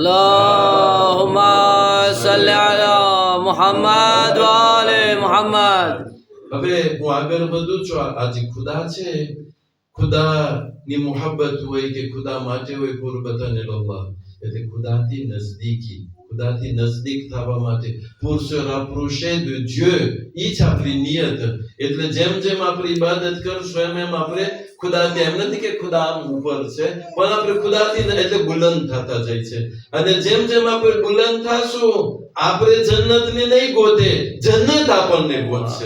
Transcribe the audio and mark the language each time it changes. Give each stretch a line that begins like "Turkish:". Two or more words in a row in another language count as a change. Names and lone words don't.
Arabic: اللهم صل على محمد وآل محمد.
Gujarati: હવે હું આગળ વધું છું. આ જે ખુદા છે, ખુદાની મુહબ્બત હોય કે ખુદા માટે હોય,
Arabic: قربة إلى الله,
Gujarati: એટલે ખુદાથી નજદીક થવા માટે
French: pour se rapprocher de Dieu,
Gujarati: ઈ જ આપણી નિયત. એટલે જેમ જેમ આપણે ઇબાદત કરશું એમ આપણે ખુદાથી, એમ નથી કે ખુદા આમ ઉપર છે, પણ આપણે ખુદાથી એટલે બુલંદ થતા જાય છે. અને જેમ જેમ આપણે બુલંદ થાશું આપણે જન્નતને નહીં ગોતે, જન્નત આપણને ગોતશે.